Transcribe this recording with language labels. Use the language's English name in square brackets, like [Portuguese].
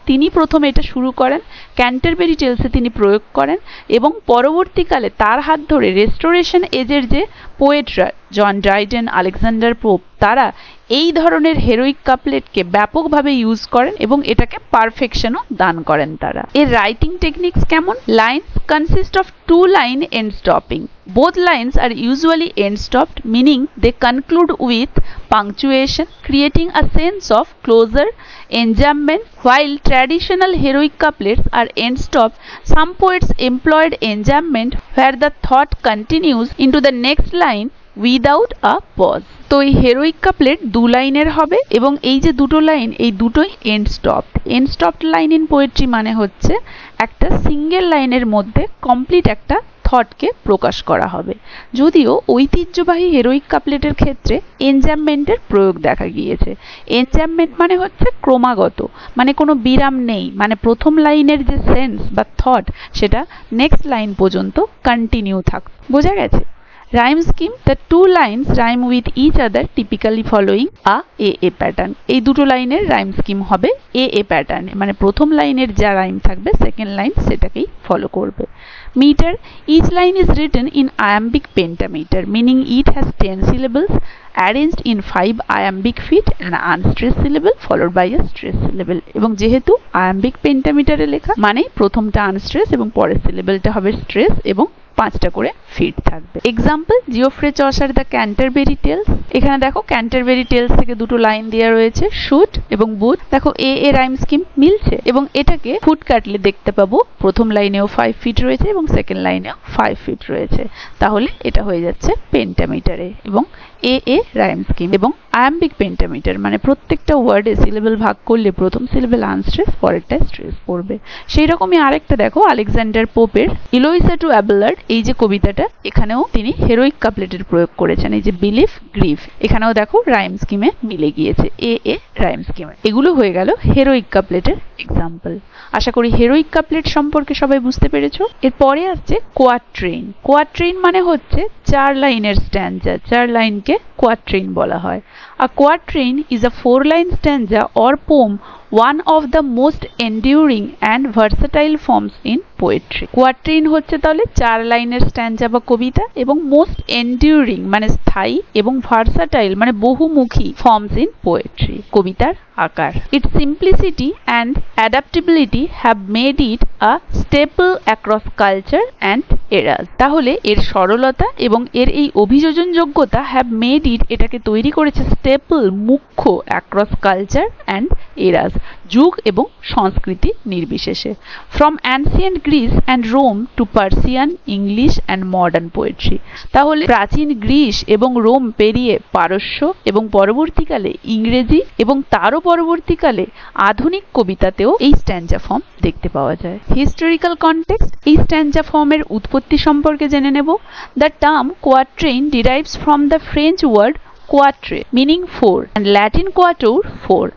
[Bangla] তিনি প্রথম এটা শুরু করেন, ক্যান্টারবেরি টেলসে তিনি প্রয়োগ করেন এবং পরবর্তীকালে তার হাত ধরে রেস্টোরেশন এজের যে পোয়েটরা জন ড্রাইডেন, আলেকজান্ডার পোপ, তারা এই ধরনের হেরোইক কাপলেটকে ব্যাপকভাবে ইউজ করেন এবং এটাকে পারফেকশনও দান করেন তারা। এর রাইটিং টেকনিক্স কেমন? [English] Lines consist of 2 line end stopping. Both lines are usually end stopped, meaning they conclude with punctuation, creating a sense of closure, enjambment. While traditional heroic couplets are end stopped, some poets employed enjambment where the thought continues into the next line without a pause. [Bangla] তো এই হেরোইক couplet 2 লাইনের হবে এবং এই যে দুটো line এই দুটোই [English] end stopped line in poetry [Bangla] মানে হচ্ছে একটা সিঙ্গেল লাইনের মধ্যে কমপ্লিট একটা থটকে প্রকাশ করা হবে। যদিও ঐতিহ্যবাহী হেরোইক কাপলেটের ক্ষেত্রে এনজাম্পমেন্টের প্রয়োগ দেখা গিয়েছে। এনজাম্পমেন্ট মানে হচ্ছে ক্রমাগত, মানে কোনো বিরাম নেই, মানে প্রথম লাইনের যে সেন্স বা থট সেটা নেক্সট লাইন পর্যন্ত কন্টিনিউ থাকবে। বোঝা গেছে? [English] Rhyme scheme: the two lines rhyme with each other, typically following a AA pattern. [Bangla] এই দুটো লাইনের রাইম স্কিম হবে AA প্যাটার্নে, মানে প্রথম লাইনের যা রাইম থাকবে সেকেন্ড লাইন সেটাকেই ফলো করবে। [English] Meter: each line is written in iambic pentameter, meaning it has 10 syllables arranged in 5 iambic feet, an unstressed syllable followed by a stressed syllable. [Bangla] এবং যেহেতু iambic pentameter-এ লেখা মানে প্রথমটা আনস্ট্রেস এবং পরের সিলেবলটা হবে স্ট্রেস এবং 5টা করে ফিট থাকবে। Example: Geoffrey Chaucer the Canterbury tales. এখানে দেখো ক্যান্টারবেরি টেলস থেকে দুটো লাইন দেওয়া রয়েছে, শুট এবং বুট। দেখো এ রাইম স্কিম মিলছে এবং এটাকে ফুট কাটলে দেখতে পাবো প্রথম লাইনেও 5 ফিট রয়েছে এবং সেকেন্ড লাইনেও 5 ফিট রয়েছে। তাহলে এটা হয়ে যাচ্ছে পেন্টামিটারে এবং এ রাইম স্কিম এবং আয়াম্বিক পেন্টামিটার মানে প্রত্যেকটা ওয়ার্ডে সিলেবল ভাগ করলে প্রথম সিলেবল আনস্ট্রেস, পরেরটা স্ট্রেস পড়বে। সেই রকমই আরেকটা দেখো আলেকজান্ডার পোপের ইলোইসা টু অ্যাবেলার্ড, এই যে কবিতাটা এখানেও তিনি হেরোইক কাপলেটের প্রয়োগ করেছেন। এই যে বিলিফ গ্রিফ, এখানেও দেখো রাইম স্কিমে মিলে গিয়েছে এ রাইম স্কিমে। এগুলো হয়ে গেল হেরোইক কাপলেটের এক্সাম্পল। আশা করি হেরোইক কাপলেট সম্পর্কে সবাই বুঝতে পেরেছো। এরপরে আসছে কোয়াট্রেইন। কোয়াট্রেইন মানে হচ্ছে 4 লাইনের স্ট্যানজা, 4 লাইনকে কোয়াট্রেইন বলা হয়। [English] A quatrain is a 4-line stanza or poem, one of the most enduring and versatile forms in poetry. [Bangla] কোয়াট্রেইন হচ্ছে তাহলে 4 লাইনের স্ট্যানজা বা কবিতা এবং মোস্ট এন্ডিউরিং মানে স্থায়ী এবং ভার্সাটাইল মানে বহুমুখী ফর্মস ইন পোয়েট্রি, কবিতার আকার। [English] Its simplicity and adaptability have made it a staple across culture and eras. [Bangla] তাহলে এর সরলতা এবং এর এই অভিযোজনযোগ্যতা [English] have made it, [Bangla] এটাকে তৈরি করেছে স্টেপল, মুখ্য, [English] across culture and eras, [Bangla] যুগ এবং সংস্কৃতি নির্বিশেষে। [English] From ancient Greece and Rome to Persian, English and modern poetry. [Bangla] তাহলে প্রাচীন গ্রিস এবং রোম পেরিয়ে পারস্য এবং পরবর্তীকালে ইংরেজি এবং তারও পরবর্তীকালে আধুনিক কবিতাতেও এই স্ট্যানজা ফর্ম দেখতে পাওয়া যায়। হিস্টোরিক্যাল কনটেক্সট: এই স্ট্যানজা ফর্মের উৎপত্তি সম্পর্কে জেনে নেব। [English] The term quatrain derives from the French word quatre meaning 4 and Latin quator 4।